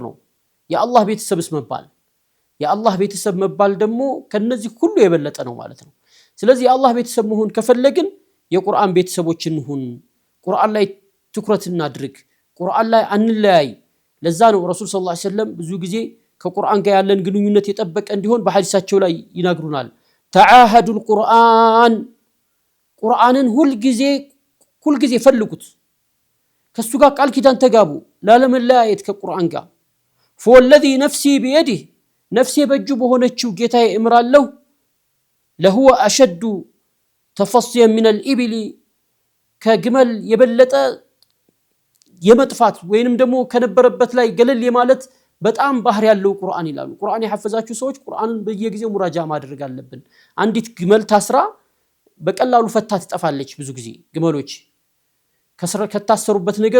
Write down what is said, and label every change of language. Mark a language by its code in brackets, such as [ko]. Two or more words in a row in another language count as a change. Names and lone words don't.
[am] ነው የአላህ ቤተሰብስ መባል የአላህ ቤተሰብ መባል ደግሞ ከነዚህ ሁሉ የበለጠ ነው ማለት ነው ስለዚህ የአላህ ቤተሰብ መሆን ከፈለግን የቁርአን ቤተሰቦች እንሁን ቁርአን ላይ ትኩረት እናድርግ ቁርአን ላይ አንለያይ ለዛ ነው ረሱል [ar] صلى الله عليه وسلم [am] ብዙ ጊዜ ከቁርአን ጋር ያለን ግንኙነት የጠበቀ እንዲሆን በሐዲሳቸው ላይ ይናገሩናል [ar] تعاهدوا القرآن [am] ቁርአንን ሁል ጊዜ ፈልጉት ከሱ ጋር ቃል ኪዳን ተጋቡ ላለመለያየት ከቁርአን ጋር [ar] فوالذي نفسي بيده [am] نفسي በእጁ በሆነችው ጌታዬ እምራለሁ [ar] لهو أشد تفصيا من الابل [am] ከግመል የበለጠ የመጥፋት ወይንም ደግሞ ከነበረበት ላይ ገለል የማለት በጣም ባህር ያለው ቁርአን ይላሉ ቁርአን የሐፈዛችሁ ሰዎች ቁርአንን በየጊዜው ሙራጃ ማድረግ አለብን አንዲት ግመል ታስራ በቀላሉ ፈታ ትጠፋለች ብዙ ጊዜ ግመሎች ከታሰሩበት ነገር